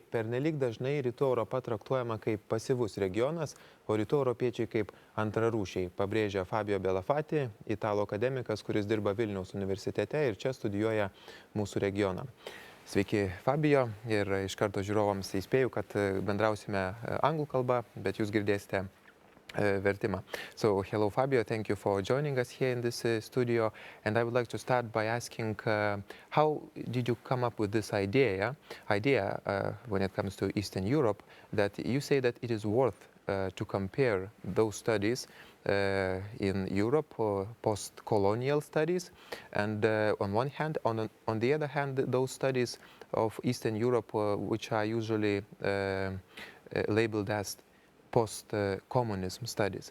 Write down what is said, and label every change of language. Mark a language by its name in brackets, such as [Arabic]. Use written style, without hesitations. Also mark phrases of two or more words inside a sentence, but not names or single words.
[Lithuanian] Pernelyg dažnai Rytų Europa traktuojama kaip pasyvus regionas, o Rytų europiečiai kaip antrarūšiai, pabrėžia Fabio Belafatti, italų akademikas, kuris dirba Vilniaus universitete ir čia studijuoja mūsų regioną. Sveiki, Fabio, ir iš karto žiūrovams įspėju, kad bendrausime anglų kalbą, bet jūs girdėsite vertimą. [English] So, hello Fabio, thank you for joining us here in this studio, and I would like to start by asking how did you come up with this idea when it comes to Eastern Europe, that you say that it is worth to compare those studies in Europe, post-colonial studies, and on one hand, on the other hand, those studies of Eastern Europe, which are usually labeled as post-communism studies.